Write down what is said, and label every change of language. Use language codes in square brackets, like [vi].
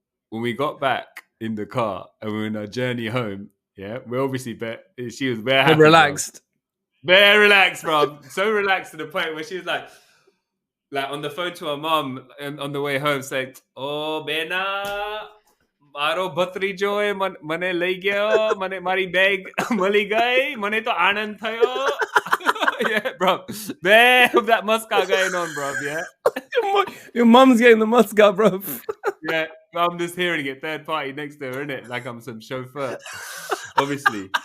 [en] When we got back in the car and we were on our journey home, yeah, we obviously she was very happy, Relaxed. bro. Very relaxed, bro. So relaxed to the point where she was like on the phone to her mom and on the way home saying, "Oh, Bena. [gu] મારો ભત્રીજો મને લઈ ગયો મને મારી bag મળી ગઈ મને તો આનંદ થયો." [en] Yeah, bro. Man, that muska going on, bro. Yeah. Your mum's getting the muska, bro. Yeah, I'm just hearing it third party next to her, innit? Like I'm some chauffeur. Obviously.